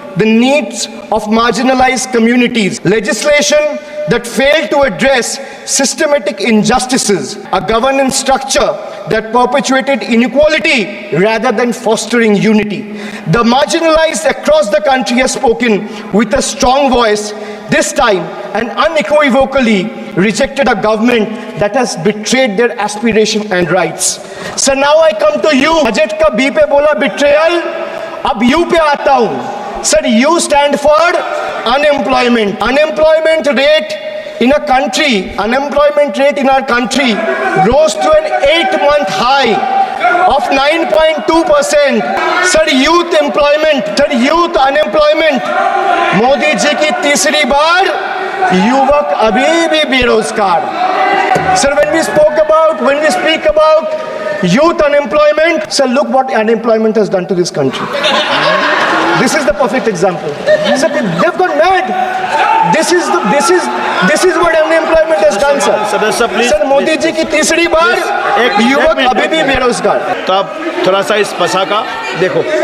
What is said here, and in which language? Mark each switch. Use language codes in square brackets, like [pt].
[en] the needs of marginalized communities. Legislation that failed to address systematic injustices, a governance structure that perpetuated inequality rather than fostering unity. The marginalized across the country have spoken with a strong voice, this time and unequivocally rejected a government that has betrayed their aspiration and rights. So now I come to you. [hi] Budget ka B पे बोला betrayal, अब U पे आता हूँ. [en] Sir, U stand for unemployment. Unemployment rate in a country, unemployment rate in our country rose to an 8-month high of 9.2%. Sir, youth employment, sir, youth unemployment. [hi] Modi ji की तीसरी बार युवक अभी भी बेरोजगार. [en] Sir, when we speak about youth unemployment, sir, look what unemployment has done to this country. This is the perfect example. Sir, they've gone mad. This is what unemployment has done, sir. [hi] सदस्य please sir, Modi ji की तीसरी बार युवक अभी भी बेरोजगार. तो आप थोड़ा सा इस पसा का देखो.